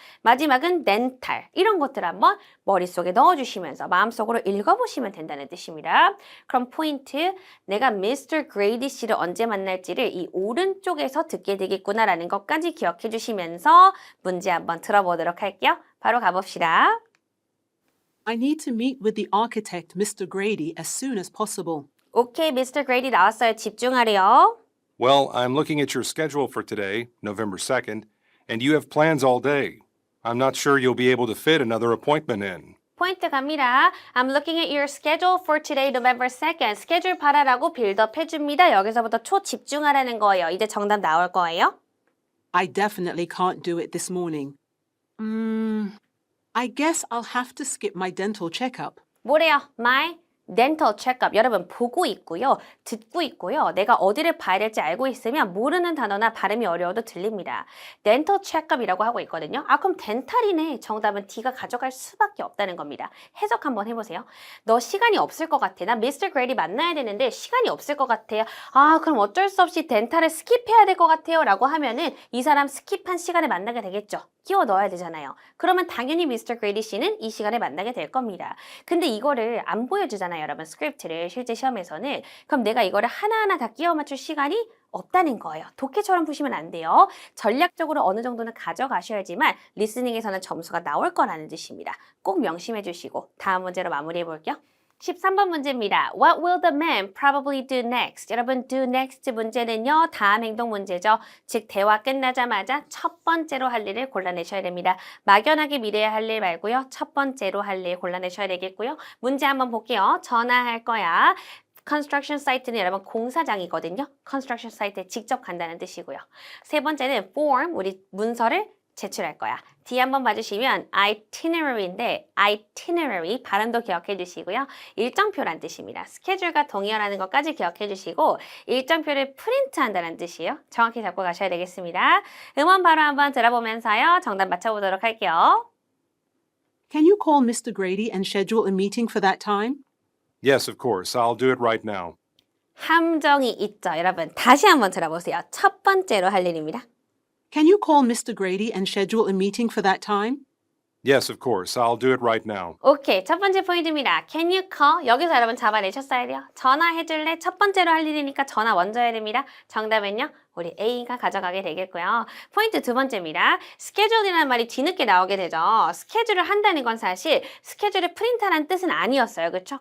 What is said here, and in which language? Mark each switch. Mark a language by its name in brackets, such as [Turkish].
[Korean] 마지막은 dental. 이런 것들 한번 머릿속에 넣어주시면서 마음속으로 읽어보시면 된다는 뜻입니다. 그럼 포인트, 내가 Mr. Grady 씨를 언제 만날지를 이 오른쪽에서 듣게 되겠구나라는 것까지 기억해 주시면서 문제 한번 들어보도록 할게요. 바로 가봅시다. [English] I need to meet with the architect, Mr. Grady, as soon as possible. [Korean] 오케이, Mr. Grady 나왔어요. 집중하래요. [English] Well, I'm looking at your schedule for today, November 2nd, and you have plans all day. I'm not sure you'll be able to fit another appointment in. [Korean] 포인트 갑니다. [English] I'm looking at your schedule for today, November 2nd. [Korean] 스케줄 봐라라고 빌드업 해줍니다. 여기서부터 초 집중하라는 거예요. 이제 정답 나올 거예요. [English] I definitely can't do it this morning. I guess I'll have to skip my dental checkup. [Korean] 뭐래요? [English] My dental checkup. [Korean] 여러분 보고 있고요. 듣고 있고요. 내가 어디를 봐야 될지 알고 있으면 모르는 단어나 발음이 어려워도 들립니다. dental checkup이라고 하고 있거든요. 그럼 덴탈이네. 정답은 D가 가져갈 수밖에 없다는 겁니다. 해석 한번 해보세요. 너 시간이 없을 것 같아. 나 Mr. Grady 만나야 되는데 시간이 없을 것 같아요. 그럼 어쩔 수 없이 덴탈을 스킵해야 될 것 같아요. 라고 하면은 이 사람 스킵한 시간에 만나게 되겠죠. 끼워 넣어야 되잖아요. 그러면 당연히 Mr. Grady 씨는 이 시간에 만나게 될 겁니다. 근데 이거를 안 보여주잖아요, 여러분. 스크립트를 실제 시험에서는. 그럼 내가 이거를 하나하나 다 끼워 맞출 시간이 없다는 거예요. 독해처럼 푸시면 안 돼요. 전략적으로 어느 정도는 가져가셔야지만 리스닝에서는 점수가 나올 거라는 뜻입니다. 꼭 명심해 주시고 다음 문제로 마무리해 볼게요. 13번 문제입니다. [English] What will the man probably do next? [Korean] 여러분, do next 문제는요, 다음 행동 문제죠. 즉, 대화 끝나자마자 첫 번째로 할 일을 골라내셔야 됩니다. 막연하게 미래에 할 일 말고요, 첫 번째로 할 일 골라내셔야 되겠고요. 문제 한번 볼게요. 전화할 거야. construction site는 여러분 공사장이거든요. construction site에 직접 간다는 뜻이고요. 세 번째는 form, 우리 문서를 제출할 거야. D 한번 봐주시면 itinerary인데 itinerary 발음도 기억해 주시고요. 일정표란 뜻입니다. 스케줄과 동의어라는 것까지 기억해 주시고 일정표를 프린트한다는 뜻이에요. 정확히 잡고 가셔야 되겠습니다. 음원 바로 한번 들어보면서요. 정답 맞춰보도록 할게요. [English] Can you call Mr. Grady and schedule a meeting for that time? Yes, of course. I'll do it right now. [Korean] 함정이 있죠. 여러분 다시 한번 들어보세요. 첫 번째로 할 일입니다. [English] Can you call Mr. Grady and schedule a meeting for that time? Yes, of course. I'll do it right now. [Korean] 오케이, 첫 번째 포인트입니다. [English] Can you call? [Korean] 여기서 여러분 잡아내셨어야 돼요. 전화해줄래? 첫 번째로 할 일이니까 전화 먼저 해야 됩니다. 정답은요? 우리 A가 가져가게 되겠고요. 포인트 두 번째입니다. 스케줄이라는 말이 뒤늦게 나오게 되죠. 스케줄을 한다는 건 사실 스케줄을 프린트하라는 뜻은 아니었어요. 그렇죠?